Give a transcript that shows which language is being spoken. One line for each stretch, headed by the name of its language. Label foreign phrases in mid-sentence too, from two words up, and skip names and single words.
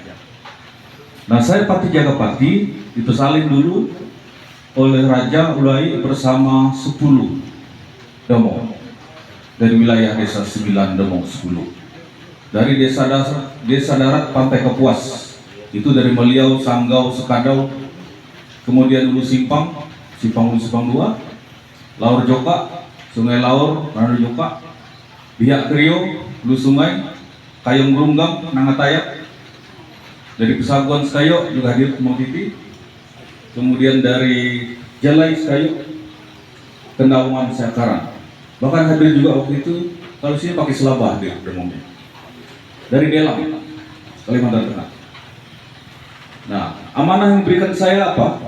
Indonesian: Nah saya Pati Jaga Pati itu salin dulu oleh Raja Ulai bersama 10 domong dari wilayah desa 9 domong 10. Dari desa darat Pantai Kapuas Itu dari Meliau, Sanggau, Sekadau, kemudian Hulu Simpang, Simpang Hulu Simpang 2, Laur Joka, Sungai Laur, Randu Joka, Biak Krio, Hulu Sungai, Kayong Grunggang, Nangataya. Dari Pesaguan Sekayo juga hadir Mau TV. Kemudian dari Jalai Sekayo, Kendaungan Sekaran. Bahkan hadir juga waktu itu, kalau sini pakai selabah hadir umumnya. Dari Delang, Kalimantan Tengah. Nah, amanah yang diberikan saya apa?